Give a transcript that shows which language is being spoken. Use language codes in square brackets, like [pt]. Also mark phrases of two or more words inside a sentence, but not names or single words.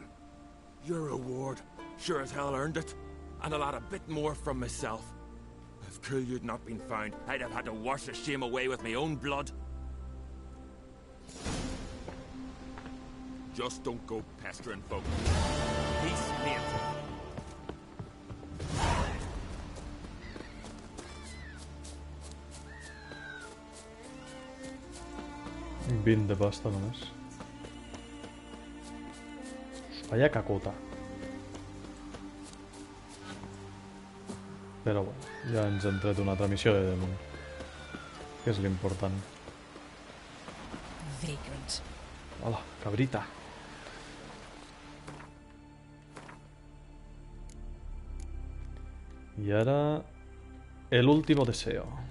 [en] Your reward. Sure as hell earned it. And a lot a bit more from myself. If Kulyu'd not been found, I'd have had to wash the shame away with my own blood. Just don't go pestering folk. Peace, mate. [ca] Vint de pasta només. [es] Vaya cacota. [ca] Però bueno, ja ens hem tret una altra missió de damunt, que és l'important. Vagrant. Hola, cabrita. I ara... [es] El último deseo.